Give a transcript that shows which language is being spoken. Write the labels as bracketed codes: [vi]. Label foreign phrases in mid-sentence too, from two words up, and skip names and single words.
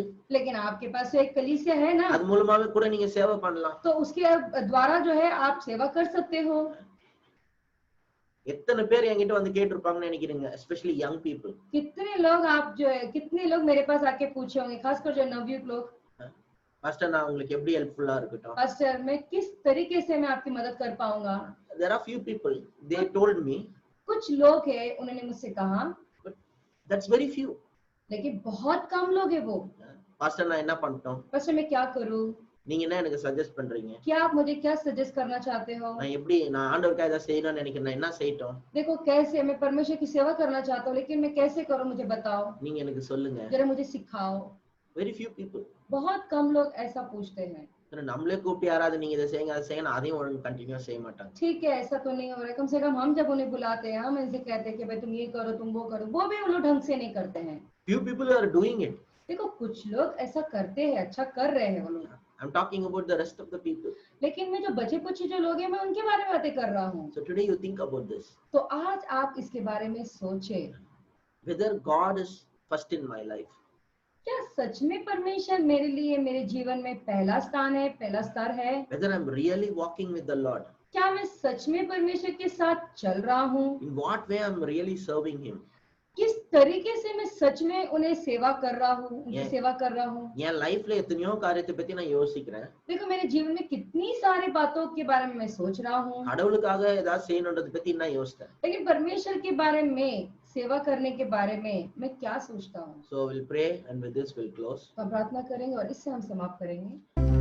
[hi] लेकिन आपके पास तो एक कलीसिया है ना, [ta] அது மூலமாவே கூட நீங்க சேவை பண்ணலாம். [hi] तो उसके द्वारा जो है आप सेवा कर सकते हो। [ta] எத்தனை பேர் என்கிட்ட வந்து கேட்டிருப்பாங்கன்னு நினைக்கிறீங்க, [en] especially young people. [hi] कितने लोग आप जो है कितने लोग मेरे पास आके पूछे होंगे, खासकर जो नवयुवक लोग, [ta] பாஸ்டர் நான் உங்களுக்கு எப்படி ஹெல்ப்ஃபுல்லா இருக்கட்டும். [hi] पास्टर मैं किस तरीके से मैं आपकी मदद कर पाऊंगा। [en] There are few people they told me, [hi] कुछ लोग है उन्होंने मुझसे कहा, [en] but that's very few. [hi] लेकिन बहुत कम लोग है वो। [ta] பாஸ்டர் நான் என்ன பண்ணட்டும், [hi] पास्टर मैं क्या करूं, [ta] நீங்க என்ன எனக்கு சஜஸ்ட் பண்றீங்க, [hi] क्या आप मुझे क्या सजेस्ट करना चाहते हो। [ta] நான் எப்படி நான் ஆண்டவருக்காக ஏதாவது செய்யணும்னு நினைக்கிறேன், நான் என்ன செய்யட்டும், [hi] देखो कैसे मैं परमेश्वर की सेवा करना चाहता हूँ, लेकिन मैं कैसे करूं मुझे बताओ, [ta] நீங்க எனக்கு சொல்லுங்க. [hi] जरा मुझे सिखाओ। [en] Very few people. [hi] बहुत कम लोग ऐसा पूछते हैं। [ta] நம்மளே கூப்பிட்டு யாராவது நீங்க இதை செய்யுங்க அதை செய்யுங்க அதையும் ஒழுங்கு கண்டினியூ செய்ய மாட்டாங்க. [hi] ठीक है, ऐसा तो नहीं हो रहा है, कम से कम हम जब उन्हें बुलाते हैं हम इनसे कहते हैं कि भाई तुम ये करो तुम वो करो, वो भी वो लोग ढंग से नहीं करते हैं। [en] Few people are doing it. [hi] देखो कुछ लोग ऐसा करते हैं, अच्छा कर रहे हैं वो लोग, [en] I'm talking about the rest of the people. [hi] लेकिन मैं जो बचे कुछ जो लोग हैं मैं उनके बारे में बातें कर रहा हूँ। [en] So today you think about this. [hi] तो आज आप इसके बारे में सोचे, [en] Whether God is first in my life. [hi] क्या सच में परमेश्वर मेरे लिए मेरे जीवन में पहला स्थान है, पहला स्तर है। [en] Whether I'm really walking with the Lord. [hi] क्या मैं सच में परमेश्वर के साथ चल रहा हूँ, [en] In what way I'm really serving Him. [hi] किस तरीके से मैं सच में उन्हें सेवा कर रहा हूँ, उनकी [en] Yeah. [hi] सेवा कर रहा हूँ। [ta] என் லைஃப்ல எத்தனையோ காரியத்தை பத்தி நான் யோசிக்கிறேன். [hi] देखो मेरे जीवन में कितनी सारी बातों के बारे में मैं सोच रहा हूँ, [ta] கடவுளுக்காக ஏதாவது செய்யணுன்றதை பத்தி நான் யோசித்தேன். [hi] लेकिन परमेश्वर के बारे में सेवा करने के बारे में मैं क्या सोचता हूँ। [en] So we'll pray and with this we'll close. [hi] तो हम प्रार्थना करेंगे और इससे हम समाप्त करेंगे।